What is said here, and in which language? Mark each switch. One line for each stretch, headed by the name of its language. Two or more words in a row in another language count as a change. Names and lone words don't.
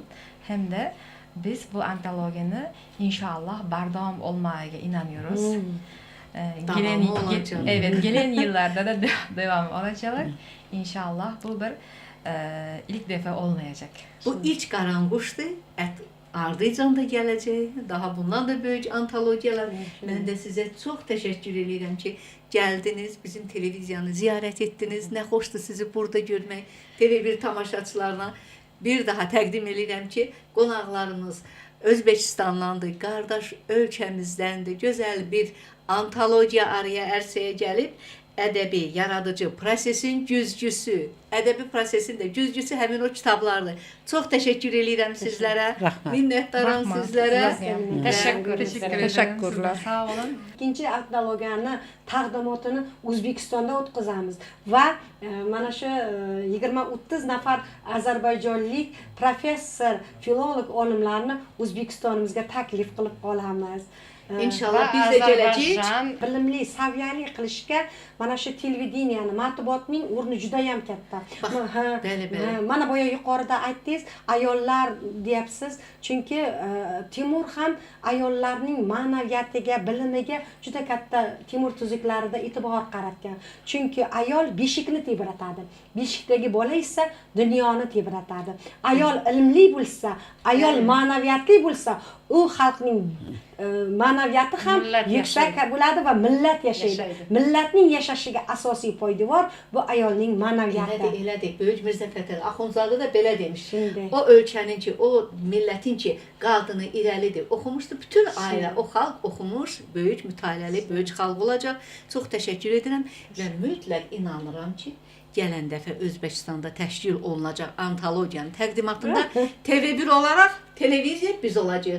Turkish: Hem de biz bu
Uzbek: antologiyani inşallah bardavom olmagiga
Turkish: inanıyoruz. Devamı olacak. Evet, gelen yıllarda da devam olacak. İnşallah bu bir ilk defa olmayacak.
Azerbaijani: Bu ilk qaranquşdur. Ardıcan da gələcək. Daha bundan da böyük antologiyalar. Mən də sizə çox təşəkkür edirəm ki, gəldiniz, bizim televiziyanı ziyarət etdiniz. Nə xoşdur sizi burada görmək. TV1 tamaşaçılarına bir daha təqdim edirəm ki, qonaqlarımız Özbekistandandır, qardaş ölkəmizdəndir. Gözəl bir antologiya araya ərsəyə gəlib, ədəbi, yaradıcı prosesin güzgüsü, ədəbi prosesin də güzgüsü həmin o kitablardır. Çox təşəkkür edirəm sizlərə.
Uzbek: Rahmat.
Azerbaijani: Minnətdaram
Uzbek: Rahmat.
Azerbaijani: sizlərə.
Turkish: Teşekkür ederim. Teşekkürler.
Azerbaijani: Sağ olun.
Uzbek: ikkinchi antologiyani taqdimotini O'zbekistonda o'tkazamiz va mana shu 20-30 nafar ozarbayjonlik professor, filolog olimlarni O'zbekistonimizga taklif qilib qolamiz.
Azerbaijani: İnşallah biz də gələcəyik.
Uzbek: Bilimli, saviyali qilishga mana shu televideniyani, matbuotning o'rni juda ham katta.
Azerbaijani: Bəli, bəli.
Uzbek: Mana boya yuqorida aytdingiz, ayollar deyapsiz. Chunki Timur ham ayollarning ma'naviyatiga, bilimiga juda katta Timur tuzuklarida e'tibor qaratgan. Chunki ayol beshikni tebratadi. Beshikdagi bola esa dunyoni tebratadi. Ayol ilmli bo'lsa, ayol ma'naviyatli bo'lsa, u xalqning ma'naviyati ham yuksak bo'ladi va millat yashaydi. Millatning yashashiga asosiy poydevor bu ayolning ma'naviyati.
Azerbaijani: Elədir. Böyük Mirzə Fətəli Axundzadə də belə demiş. Şimdi. O ölkənin ki, o millətin ki, qadını irəlidir. Oxumuşdu. Bütün ailə, o xalq oxumuş, böyük mütaliəli, böyük xalq olacaq. Çox təşəkkür edirəm və mütləq inanıram ki, gələn dəfə Özbəkistanda təşkil olunacaq antologiyanın təqdimatında TV1 olaraq televiziya biz olacağıq.